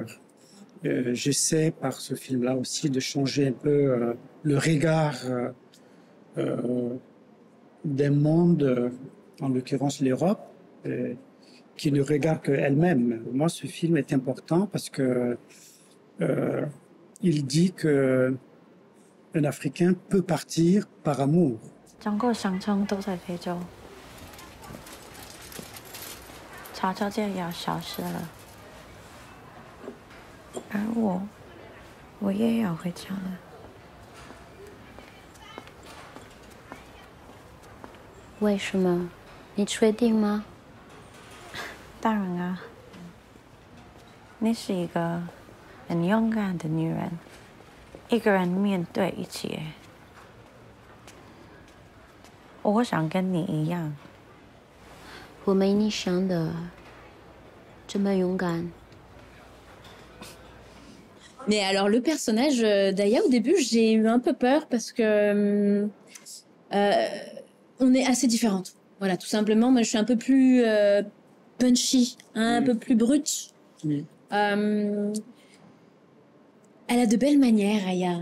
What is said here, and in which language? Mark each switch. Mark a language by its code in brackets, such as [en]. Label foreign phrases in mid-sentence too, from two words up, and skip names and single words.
[fr] J'essaie par ce film-là aussi de changer un peu le regard d'un monde, en l'occurrence l'Europe, qui ne regarde qu'elle-même. Moi, ce film est important parce que il dit que un Africain peut partir par amour. [zh] 整个乡村都在非洲，悄悄这样消失了，而我也要回家了。为什么？你确定吗？当然啊，你是一个很勇敢的女人，一个人面对一切。我想跟你一样。我没你想的这么勇敢。 [fr] Mais alors le personnage d'Aya, au début, j'ai eu un peu peur parce que on est assez différentes. Voilà, tout simplement. Moi, je suis un peu plus punchy, un peu plus brute. Elle a de belles manières, Aya.